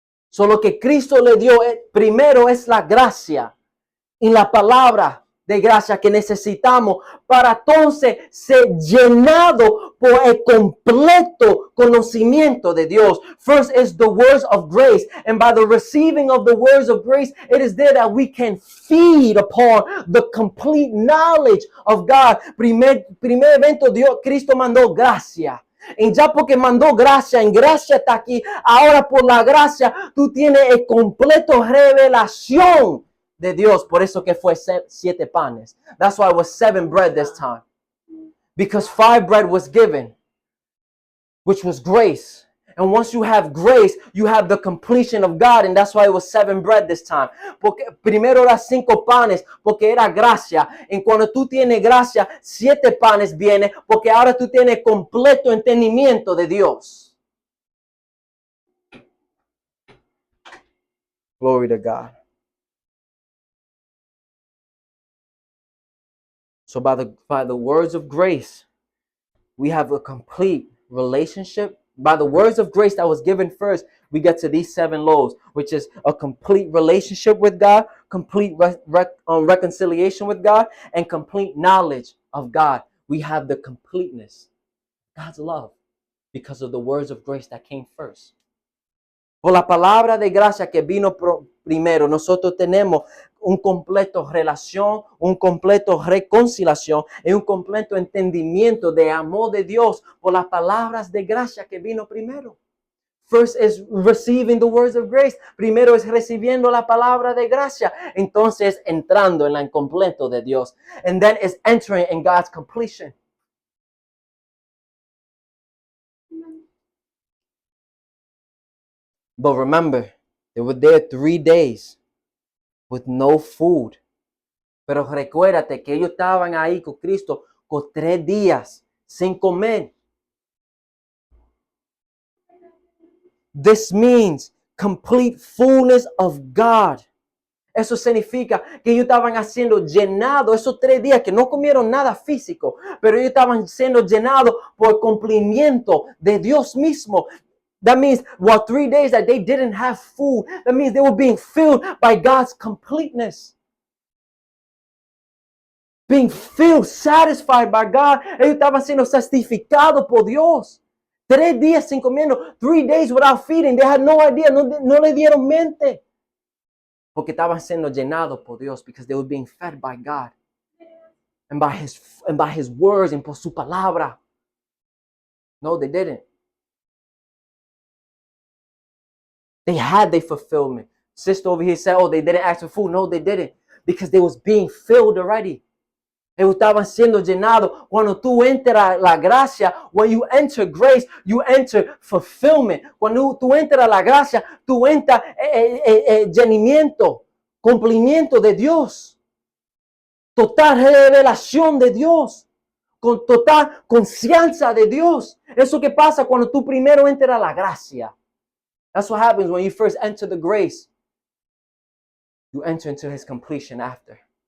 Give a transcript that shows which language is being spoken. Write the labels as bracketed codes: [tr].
[es] Solo que Cristo le dio primero es la gracia y la palabra de gracia que necesitamos para entonces ser llenado por el completo conocimiento de Dios. [en] First is the words of grace, and by the receiving of the words of grace, it is there that we can feed upon the complete knowledge of God. [es] Primer evento, Cristo mandó gracia. Y ya porque mandó gracia, en gracia está aquí, ahora por la gracia tú tienes el completo revelación de Dios. Por eso que fue 7 panes. [en] That's why it was 7 bread this time. Because 5 bread was given, which was grace. And once you have grace, you have the completion of God. And that's why it was 7 bread this time. [es] Porque primero era 5 panes, porque era gracia. Y cuando tú tienes gracia, 7 panes vienen, porque ahora tú tienes completo entendimiento de Dios. [en] Glory to God. So by the words of grace, we have a complete relationship. By the words of grace that was given first, we get to these 7 loaves, which is a complete relationship with God, complete reconciliation with God, and complete knowledge of God. We have the completeness, God's love, because of the words of grace that came first. [es] Por la palabra de gracia que vino primero, nosotros tenemos un completo relación, un completo reconciliación y un completo entendimiento de amor de Dios por las palabras de gracia que vino primero. [en] First is receiving the words of grace. [es] Primero es recibiendo la palabra de gracia. Entonces entrando en la completo de Dios. [en] And then is entering in God's completion. But remember, they were there 3 days with no food. [es] Pero recuérdate que ellos estaban ahí con Cristo con 3 días sin comer. [en] This means complete fullness of God. [es] Eso significa que ellos estaban siendo llenados esos 3 días que no comieron nada físico, pero ellos estaban siendo llenados por cumplimiento de Dios mismo. [en] That means, 3 days that they didn't have food, that means they were being filled by God's completeness. Being filled, satisfied by God. [es] Ellos estaban siendo satisficados por Dios. 3 días sin comiendo, [en] 3 days without feeding. They had no idea, [es] no le dieron mente. porque estaban siendo llenados por Dios, [en] because they were being fed by God and by his words and [es] por su palabra. [en] No, they didn't. They had their fulfillment. Sister over here said, oh, they didn't ask for food. No, they didn't, because they was being filled already. [es] Ellos estaban siendo llenados. Cuando tú entras la gracia, [en] when you enter grace, you enter fulfillment. [es] Cuando tú entras la gracia, tú entras llenamiento, cumplimiento de Dios. Total revelación de Dios. Con total conciencia de Dios. Eso que pasa cuando tú primero entras la gracia. [en] That's what happens when you first enter the grace. You enter into his completion after.